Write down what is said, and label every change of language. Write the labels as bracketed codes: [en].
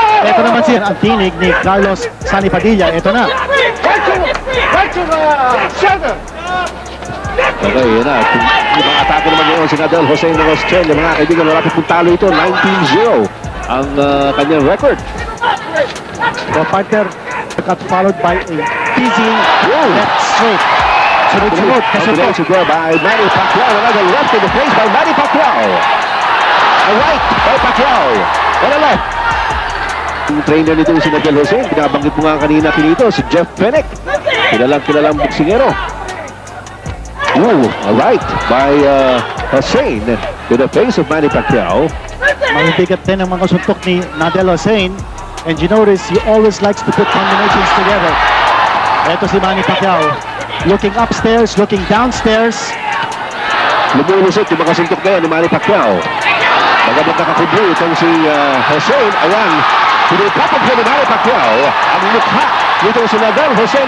[tl] Ito naman siya ang tinig ni Carlos Sani Padilla. Ito na. Okay, yun na. Yung mga atake naman ngayon si Nadal Hussein ng Australia. Mga kaibigan, malapit pong talo ito. 19-0 ang kanyang record. [en] The partner got followed by a dizzying left straight. [tl] Sunod-sunod. [en] Combination there by Manny Pacquiao. Another left in the face by Manny Pacquiao. A right by Pacquiao. And a left. [tl] Yung trainer nito si Nadal Hussein. Pinabanggit mo nga kanina kinito si Jeff Fenech. Kilalang boksingero. [en] A right by Hussein to the face of Manny Pacquiao. [tl] Mabibigat din ang mga suntok ni Nadal Hussein. [en] And you notice he always likes to put combinations together. [tl] Ito si Manny Pacquiao. [en] Looking upstairs, looking downstairs. [tl] Lumulusot yung mga suntok ngayon ni Manny Pacquiao. Magabat nakakubli itong si Hussein. Ayan, pinipapag ko ni Manny Pacquiao ang mukha nitong si Nadal Hussein.